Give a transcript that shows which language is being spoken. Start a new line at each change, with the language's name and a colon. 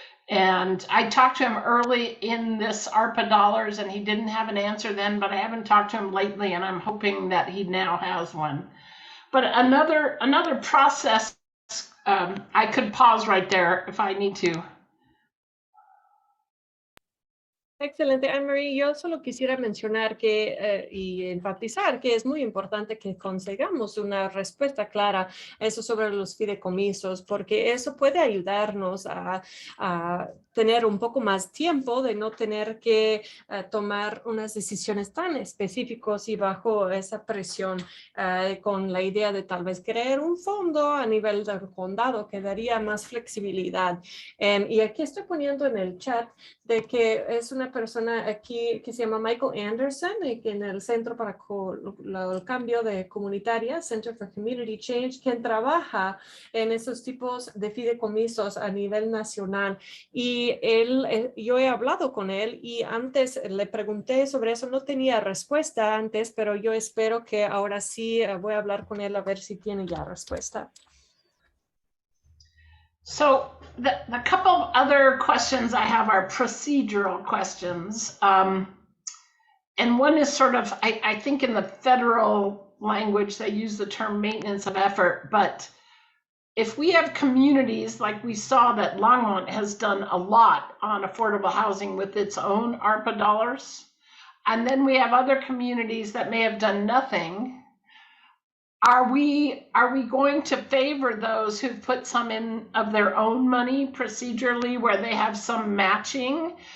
English: And I talked to him early in this ARPA dollars and he didn't have an answer then, but I haven't talked to him lately and I'm hoping that he now has one. But another process, I could pause right there if I need to.
Spanish: Excelente, Anne-Marie. Yo solo quisiera mencionar que y enfatizar que es muy importante que consigamos una respuesta clara a eso sobre los fideicomisos, porque eso puede ayudarnos a tener un poco más tiempo de no tener que tomar unas decisiones tan específicas y bajo esa presión, con la idea de tal vez crear un fondo a nivel del condado que daría más flexibilidad. Y aquí estoy poniendo en el chat de que es una persona aquí que se llama Michael Anderson, y que en el Centro para el Cambio de Comunitaria, Center for Community Change, quien trabaja en esos tipos de fideicomisos a nivel nacional. Y yo he hablado con él y antes le pregunté sobre eso, no tenía respuesta antes, pero yo espero que ahora sí voy a hablar con él a ver si tiene ya respuesta.
English: So the couple of other questions I have are procedural questions. And one is sort of, I think in the federal language, they use the term maintenance of effort, but if we have communities like we saw that Longmont has done a lot on affordable housing with its own ARPA dollars, and then we have other communities that may have done nothing, are we going to favor those who put some in of their own money procedurally where they have some matching?